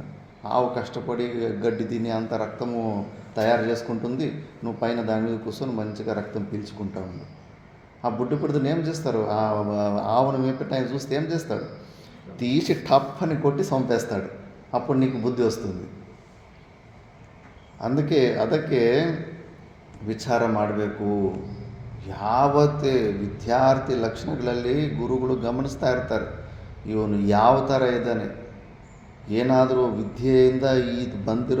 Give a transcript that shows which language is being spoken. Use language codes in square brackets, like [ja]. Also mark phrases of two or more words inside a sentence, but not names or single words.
[te] ఆవు కష్టపడి గడ్డి తిని అంత రక్తము తయారు చేసుకుంటుంది, నువ్వు పైన దాని మీద కూర్చొని మంచిగా రక్తం పీల్చుకుంటా ఉంది. ఆ బుడ్డ పిడతను ఏం చేస్తారు? ఆవును మేపెట్టి ఆయన చూస్తే ఏం చేస్తాడు? తీసి టప్ అని కొట్టి చంపేస్తాడు. అప్పుడు నీకు బుద్ధి వస్తుంది. [kn] ಅದಕ್ಕೆ ವಿಚಾರ ಮಾಡಬೇಕು. ಯಾವತ್ತೇ ವಿದ್ಯಾರ್ಥಿ ಲಕ್ಷಣಗಳಲ್ಲಿ ಗುರುಗಳು ಗಮನಿಸ್ತಾ ಇರ್ತಾರೆ, ಇವನು ಯಾವ ಥರ ಇದ್ದಾನೆ, ಏನಾದರೂ ವಿದ್ಯೆಯಿಂದ ಬಂದಿರೋ